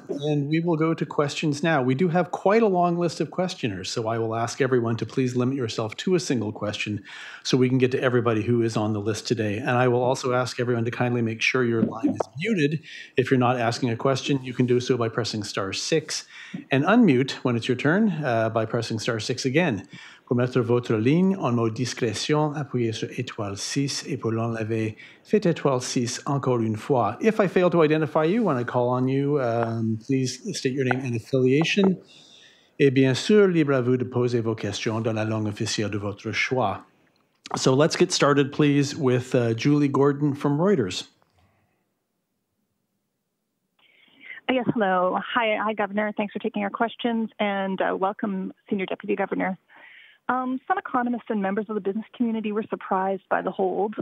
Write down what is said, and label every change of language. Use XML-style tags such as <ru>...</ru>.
<en>And we will go to questions now. We do have quite a long list of questioners, so I will ask everyone to please limit yourself to a single question so we can get to everybody who is on the list today. And I will also ask everyone to kindly make sure your line is muted. If you're not asking a question, you can do so by pressing *6, and unmute when it's your turn by pressing *6 again.</en> <fr>Pour mettre votre ligne en mode discrétion, appuyez sur *6, et pour l'enlever, faites *6 encore une fois.</fr> <en>If I fail to identify you when I call on you, please state your name and affiliation.</en> <fr>Et bien sûr, libre à vous de poser vos questions dans la langue officielle de votre choix.</fr> <en>So let's get started, please, with Julie Gordon from Reuters. Yes, hello. Hi, Governor. Thanks for taking our questions, and welcome, Senior Deputy Governor. Some economists and members of the business community were surprised by the hold.</en>